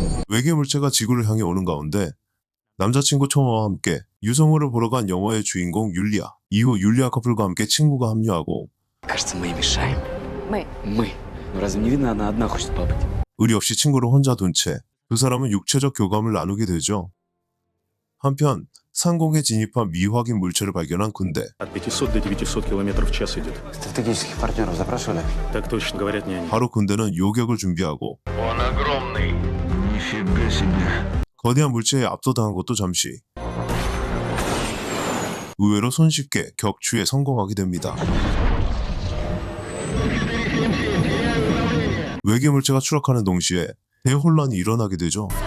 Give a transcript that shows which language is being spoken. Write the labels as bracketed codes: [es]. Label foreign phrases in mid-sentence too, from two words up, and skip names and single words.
[ko] 외계 물체가 지구를 향해 오는 가운데 남자친구 초마와 함께 유성우를 보러 간 영화의 주인공 율리아. 이후 율리아 커플과 함께 친구가 합류하고 [ru] Кажется, мы ей мешаем. Мы. Мы. Ну разве не видно, она одна хочет побыть? [ko] 의리 없이 친구를 혼자 둔 채 두 사람은 육체적 교감을 나누게 되죠. 한편 상공에 진입한 미확인 물체를 발견한 군대. [ru] От 500 до 900 километров в час идет. Стратегических партнеров запрашивали? Так точно, говорят, не они. [ko] 바로 군대는 요격을 준비하고 거대한 물체에 압도당한 것도 잠시. 의외로 손쉽게 격추에 성공하게 됩니다. 외계 물체가 추락하는 동시에 대혼란이 일어나게 되죠.